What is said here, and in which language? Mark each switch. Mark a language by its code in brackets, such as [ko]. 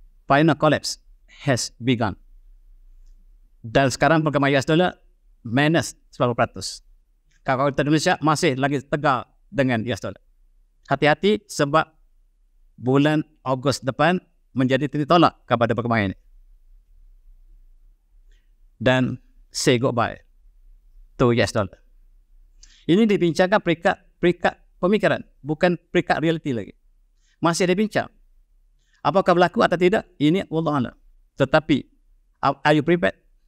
[en] Final collapse has begun. [ms] Dan sekarang perkembangan US dollar minus 10%. Kalau kita Indonesia masih lagi tegar dengan US dollar. Hati-hati sebab bulan Ogos depan menjadi titik tolak kepada perkembangan ini. Dan [en] say goodbye to US dollar. [ms] Ini dibincangkan peringkat pemikiran, bukan peringkat realiti lagi. Masih ada bincang. Apakah berlaku atau tidak? Ini wallahu a'lam. Tetapi [en] are you prepared?